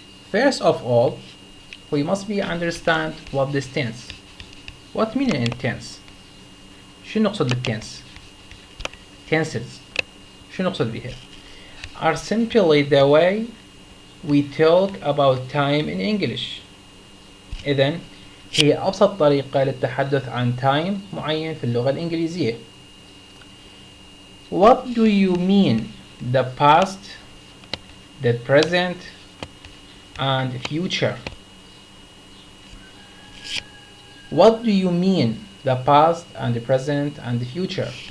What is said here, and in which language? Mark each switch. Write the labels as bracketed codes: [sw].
[en] First of all, we must understand what this tense. What meaning in tense؟ [ar] شو نقصد بالtense؟ [en] Tenses [ar] شو نقصد بها؟ [en] are simply the way we talk about time in English. [ar] إذن هي أبسط طريقة للتحدث عن time معين في اللغة الإنجليزية. [en] What do you mean the past, the present, and future? What do you mean the past and the present and the future?